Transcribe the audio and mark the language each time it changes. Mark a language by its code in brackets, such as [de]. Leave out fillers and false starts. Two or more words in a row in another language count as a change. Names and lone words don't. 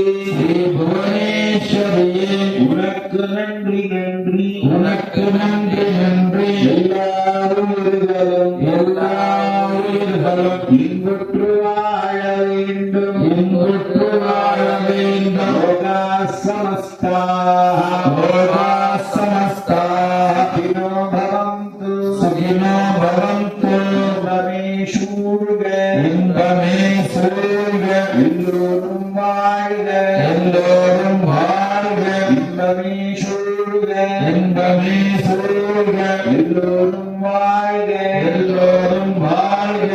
[ta] ஸ்ரீ புவனேஸ்வரியே உனக்கு நன்றி நன்றி உனக்கு நன்றி நன்றி எல்லா உயிர்களும் எல்லா உயிர்களும் இன்புற்று வாழ வேண்டும் இன்புற்று வாழ வேண்டும் [sa] लोका समस्ता लोका समस्ता सुखिनो भवन्तु सुखिनो भवन्तु [ta] இன்பமே சூழ்க இன்பமே சூழ்க எல்லோரும் வாழ்க எல்லோரும் வாழ்க இன்பமே சூழ்க இன்பமே சூழ்க எல்லோரும் வாழ்க எல்லோரும் வாழ்க